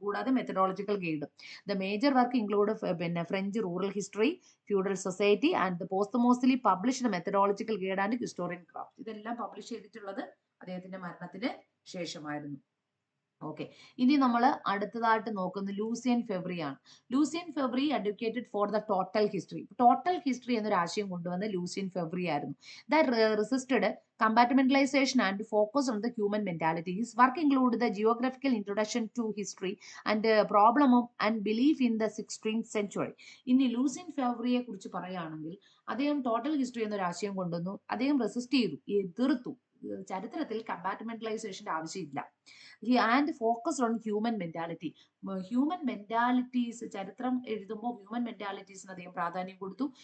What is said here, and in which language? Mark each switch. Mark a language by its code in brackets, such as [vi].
[ml] കൂടാതെ [en] Methodological guide. The major work include പിന്നെ French rural history, feudal society and the posthumously published methodological guide and historian craft. [ml] ഇതെല്ലാം publish ചെയ്തിട്ടുള്ളത് അദ്ദേഹത്തിന്റെ മരണത്തിന് ശേഷമായിരുന്നു. ഓക്കെ, ഇനി നമ്മൾ അടുത്തതായിട്ട് നോക്കുന്നത് ലൂസിയൻ ഫെബ്രി ആണ്. [en] Lucien Febvre advocated for the total history. [ml] Total history എന്നൊരു ആശയം കൊണ്ടുവന്ന ലൂസിയൻ ഫെബ്രി ആയിരുന്നു. [en] That resisted compartmentalization and focus on the human mentality. His work included the geographical introduction to history and problem of unbelief in the 16th century. [ml] ഇനി Lucien ഫെബ്രിയെ കുറിച്ച് പറയുകയാണെങ്കിൽ അദ്ദേഹം total history എന്നൊരു ആശയം കൊണ്ടുവന്നു. അദ്ദേഹം റെസിസ്റ്റ് ചെയ്തു, എതിർത്തു. ചരിത്രത്തിൽ കമ്പാർട്ട്മെന്റലൈസേഷന്റെ ആവശ്യമില്ല. [en] And focus on human mentality. [ml] Human മെന്റാലിറ്റീസ്, ചരിത്രം എഴുതുമ്പോൾ ഹ്യൂമൻ മെന്റാലിറ്റീസിന് അദ്ദേഹം പ്രാധാന്യം കൊടുത്തു.